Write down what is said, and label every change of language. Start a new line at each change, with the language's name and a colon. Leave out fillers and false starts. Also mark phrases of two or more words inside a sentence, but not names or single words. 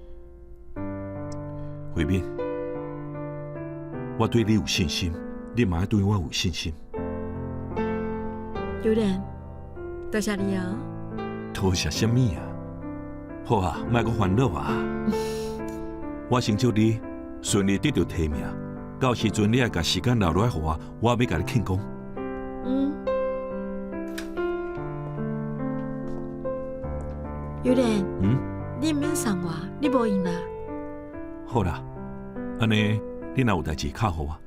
Min Nan Chinese: 慧敏，我对你有信心，你嘛要对我有信心。有人，多谢你哦。多谢什么啊？好啊，莫阁烦恼啊！我先祝你顺利得到提名，到时阵你爱甲时间留落来互我要甲你庆功。有人，你毋免送我，你无用啦。好啦，安尼你若有代志敲互我。